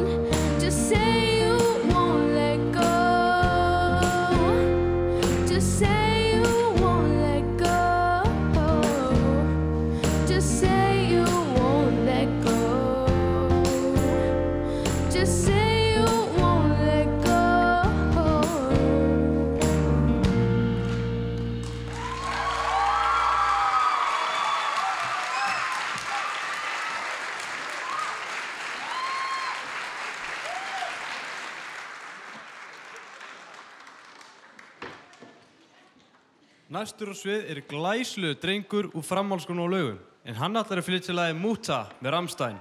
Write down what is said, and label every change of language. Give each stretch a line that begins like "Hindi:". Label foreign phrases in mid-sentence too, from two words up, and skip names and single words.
English: Just say you won't let go. Just say you won't let go. Just say you won't let go. Just say you won't let go.
Icelandic: Næstur á svið er glæslegur drengur úr framhaldsskólanum á Laugum, en hann ætlar að flytja lagið Múta með Rammstein.